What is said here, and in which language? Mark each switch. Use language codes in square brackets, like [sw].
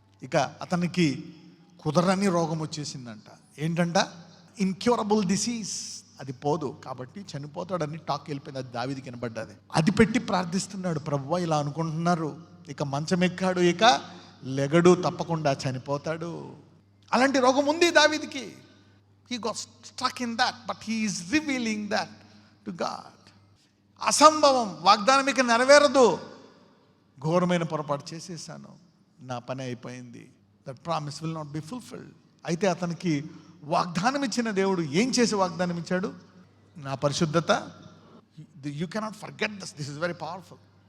[te] ఇక అతనికి కుదరని రోగం వచ్చేసిందంట. ఏంటంట? Incurable disease. అది పోదు కాబట్టి చనిపోతాడని టాక్ వెళ్ళిపోయింది. అది దావీదుకి వినబడ్డది. అది పెట్టి ప్రార్థిస్తున్నాడు, ప్రభువా ఇలా అనుకుంటున్నారు, ఇక మంచం ఎక్కాడు, ఇక లెగడు, తప్పకుండా చనిపోతాడు. అలాంటి రోగం ఉంది దావీదుకి. [en] He got stuck in that, but he is revealing that to God. [te] అసంభవం, వాగ్దానం ఇక నెరవేరదు, ఘోరమైన పొరపాటు చేసేసాను, నా పని అయిపోయింది, [en] That promise will not be fulfilled. [te] అయితే అతనికి వాగ్దానం ఇచ్చిన దేవుడు ఏం చేసి వాగ్దానం ఇచ్చాడు? నా పరిశుద్ధత. [en] You cannot forget this is very powerful.